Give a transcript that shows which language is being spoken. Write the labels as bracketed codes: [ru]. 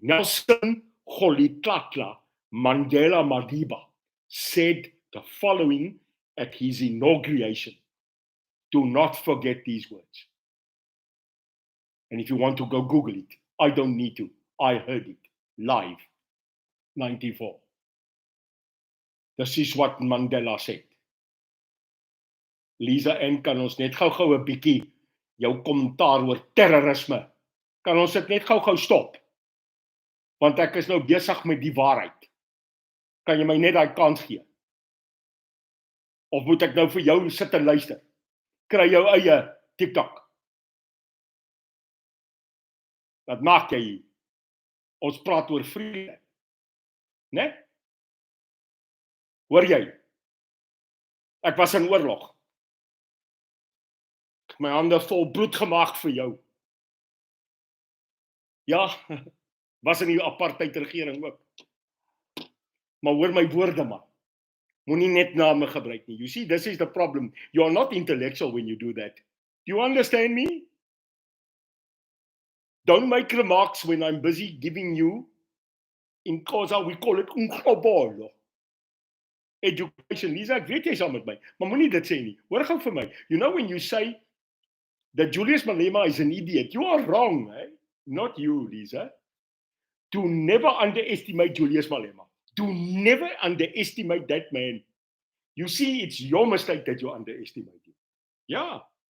[en] Nelson Rolihlahla Mandela Madiba said the following at his inauguration. Do not forget these words. And if you want to go Google it, I don't need to. I heard it live, 94. This is what Mandela said. [af] Lisa en kan ons net gou-gou 'n bietjie jou kommentaar oor terrorisme. Kan ons dit net gou-gou stop? Want ek is nou besig met die waarheid. Kan jy my net daai kans gee? Of moet ek nou vir jou sit en luister? Kry jou eie TikTok. Wat maak jy? Ons praat oor vrede. Né? Hoor jy? Ek was in oorlog. Ek het my hande vol bloed gemaak vir jou. Ja, was in die apartheid regering ook. Maar hoor my woorde man. Moenie net name gebruik nie. [en] You see, this is the problem. You are not intellectual when you do that. Do you understand me? Don't make remarks when I'm busy giving you, in Xhosa we call it umhlobolo. Education. [af] Lisa, ek weet jy saam met my, maar moenie dit sê nie. Hoor gou vir my. [en] You know when you say that Julius Malema is an idiot, you are wrong, eh? Not you, Lisa. Do never underestimate Julius Malema. Do never underestimate that man. You see, it's your mistake that you underestimate him. Yeah.